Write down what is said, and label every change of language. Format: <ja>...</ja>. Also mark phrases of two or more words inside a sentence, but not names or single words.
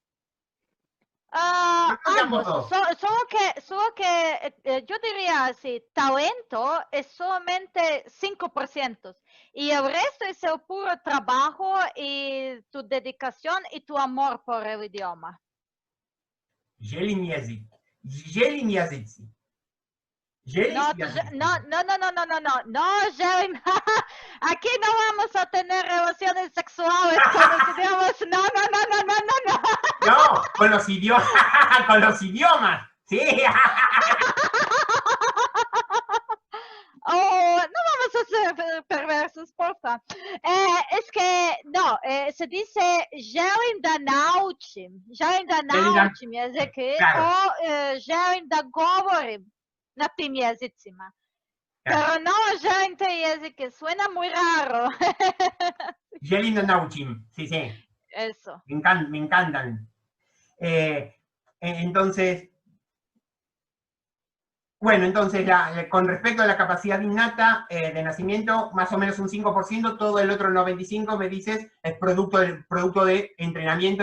<es>Ambos, solo que yo diría así, talento es solamente 5% y el resto es el puro trabajo y tu dedicación y tu amor por el idioma.</es> <sr>Želim jezici.</sr> <es>No, želim. Aquí no vamos a tener relaciones sexuales con los idiomas. No. No, con los idiomas, sí. No vamos a ser perversos, porfa. Es que, no, se dice</es> <sr>želim da naučim jezike</sr> <es>o</es> <sr>želim da govorim na tim jezicima.</sr> <es>Pero no</es> <sr>želim te jezike,</sr> <es>suena muy raro.</es> <sr>Želim da naučim,</sr> <es>sí. Eso. Me encantan. Entonces, con respecto a la capacidad innata de nacimiento, más o menos un 5%, todo el otro 95%, me dices, es producto de entrenamiento.</es>